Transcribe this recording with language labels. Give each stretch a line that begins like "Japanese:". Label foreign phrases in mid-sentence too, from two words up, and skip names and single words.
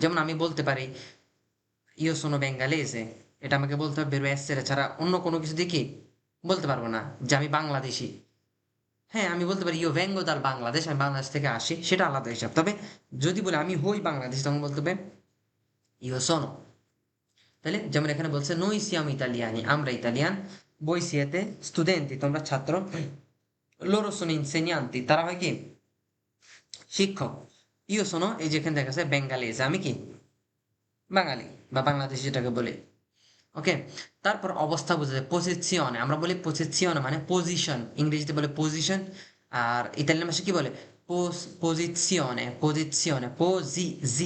Bangla: যেমন আমি বলতে পারি
Italian: io sono bengalese,
Bangla: এটা আমাকে বলতে হবে
Italian: verbo essere
Bangla: ছাড়া, অন্য কোনো কিছু দিয়ে কি বলতে পারবো না যে আমি বাংলাদেশি। হ্যাঁ, আমি বলতে পারি
Italian: io vengo dal Bangladesh,
Bangla: আমি বাংলাদেশ থেকে আসি, সেটা আলাদা হিসাব। তবে যদি বলে আমি হই বাংলাদেশ, তখন বলতে হবে
Italian: io sono.
Bangla: তাহলে যেমন এখানে বলছে
Italian: noi siamo italiani,
Bangla: আমরা ইতালিয়ান,
Italian: voi siete studenti,
Bangla: তোমরা ছাত্র,
Italian: loro sono insegnanti,
Bangla: তারা হয় কি শিক্ষক,
Italian: io sono
Bangla: এই যেখানে দেখা যাচ্ছে বেঙ্গালিজ, আমি কি বাঙালি বা বাংলাদেশ যেটাকে বলে। ওকে, তারপর অবস্থা বোঝা যায় পজিশনে, আমরা বলি পজিশনে মানে পজিশন, ইংরেজিতে বলে পজিশন, আর ইতালিয়ান ভাষা কি বলে পজিশনে, পজিশনে জি।